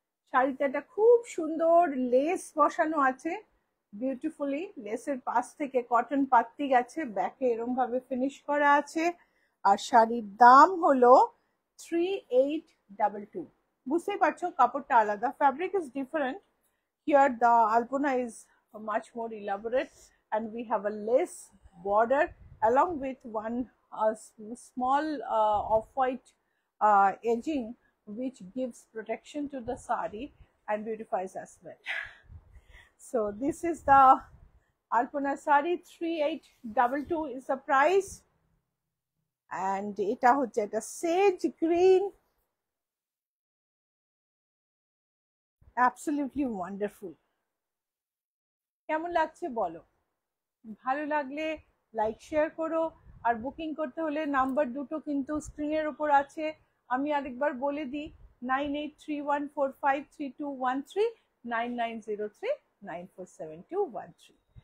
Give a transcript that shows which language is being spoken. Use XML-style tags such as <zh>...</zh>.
<bn>শাড়িতে একটা খুব সুন্দর লেস বসানো আছে, বিউটিফুলি লেসের পাশ থেকে কটন পাত্তি গেছে, ব্যাকে এরম ভাবে ফিনিশ করা আছে। আর শাড়ির দাম হলো 3822। বুঝতেই পারছো কাপড়টা আলাদা,</bn> <en>Fabric is different. Here the alpona is much more elaborate, and we have a lace border along with one small off-white edging, which gives protection to the sari and beautifies as well. So this is the alpana sari, 3822 is the price, and</en> <bn>এটা হচ্ছে একটা</bn> <en>sage green, absolutely wonderful.</en> <bn>কেমন লাগছে বলো? ভালো লাগলে like share করো, আর booking করতে হলে নাম্বার দুটো কিন্তু স্ক্রিনের উপর আছে, আমি আরেকবার বলে দিই, 9831453213, 9903947213।</bn>